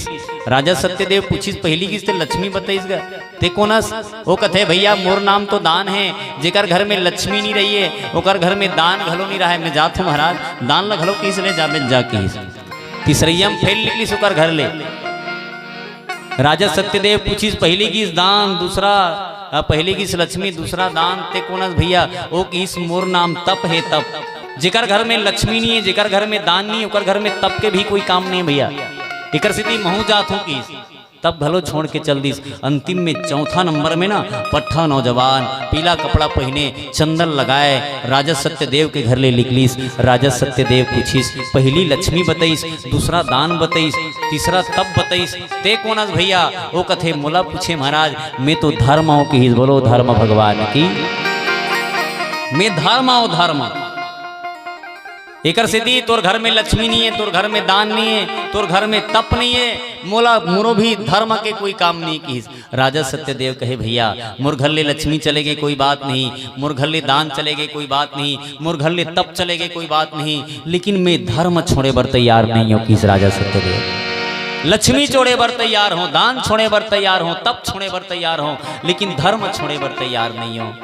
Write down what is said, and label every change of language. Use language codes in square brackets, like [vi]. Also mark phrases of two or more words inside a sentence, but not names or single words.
[hne] राजा सत्यदेव पूछिस पहली किस ते लक्ष्मी बताइस गा ते कोनस वो कथे भैया मोर नाम तो दान है जेकर घर में लक्ष्मी नहीं रही है ओकर घर में दान घलो नहीं रहा है मैं जात हूँ महाराज दान ला घलो किस ले जाबे जाके। तीसरैयम फेर निकलीस ओकर घर ले। राजा सत्यदेव पूछिस पहली किस दान दूसरा पहली किस लक्ष्मी दूसरा दान ते कोनस भैया ओ किस मोर नाम तप है तप जेकर घर में लक्ष्मी नहीं है जेकर घर में दान नहीं ओकर घर में तप के भी कोई काम नहीं भैया एकर स्थिति महू जात हूँ किस तब भलो छोड़ के चल दिस। अंतिम में चौथा नंबर में ना पट्ठा नौजवान पीला कपड़ा पहने चंदन लगाए राजा सत्यदेव के घर ले निकलीस। राजा सत्यदेव पूछिस पहली लक्ष्मी बताइस दूसरा दान बताइस तीसरा तप बताइस ते कोनस भैया वो कथे मोला पूछे महाराज मैं तो धर्म हूँ कि बोलो धर्म भगवान की मैं धर्म हूँ धर्म एकर सिद्धि तोर घर में लक्ष्मी नहीं है तोर घर में दान नहीं है तोर घर में तप नहीं है मोला मोरो भी धर्म के कोई काम नहीं की। राजा सत्यदेव कहे भैया मोर घर ले लक्ष्मी चले गए कोई बात नहीं मोर घर ले दान चले गए कोई बात नहीं मोर घर ले तप चले गए कोई बात नहीं लेकिन मैं धर्म छोड़े बर तैयार नहीं हूँ किस राजा सत्यदेव लक्ष्मी छोड़े बर तैयार हो दान छोड़े बर तैयार हो तप छोड़े बर तैयार हो लेकिन धर्म छोड़े बर तैयार नहीं हो।